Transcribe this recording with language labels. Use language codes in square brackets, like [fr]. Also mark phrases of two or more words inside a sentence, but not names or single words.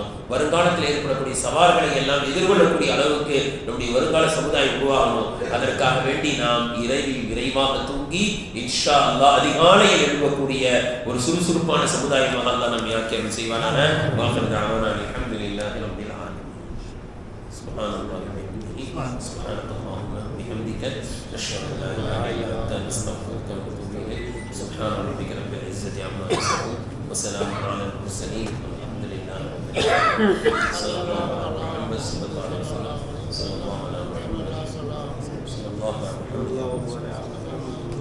[ta] வருங்காலத்தில் ஏற்படக்கூடிய சவால்களை எல்லாம் எதிர்கொள்ளக்கூடிய அளவுக்கு நம்முடைய வருங்கால சமுதாயம் உருவாகணும். அதற்காக வேண்டி நாம் இரவில் விரைவாக தூங்கி [ar] إن شاء الله [ta] அதிகாலையில் எழுப்பக்கூடிய ஒரு சுறுசுறுப்பான சமுதாயமாக அல்லாஹ் நம்மை ஆக்கி அருள் செய்வானாக. [ar] وآخر دعوانا الحمد لله رب العالمين. سبحان الله وبحمده سبحانك اللهم وبحمدك نشهد ان لا اله الا انت نستغفرك ونتوب اليك. سبحان ربك رب العزه عما يصفون وسلام على المرسلين والحمد لله رب العالمين. صلى الله على محمد صلى الله عليه وسلم. صلى الله على محمد صلى الله عليه وسلم.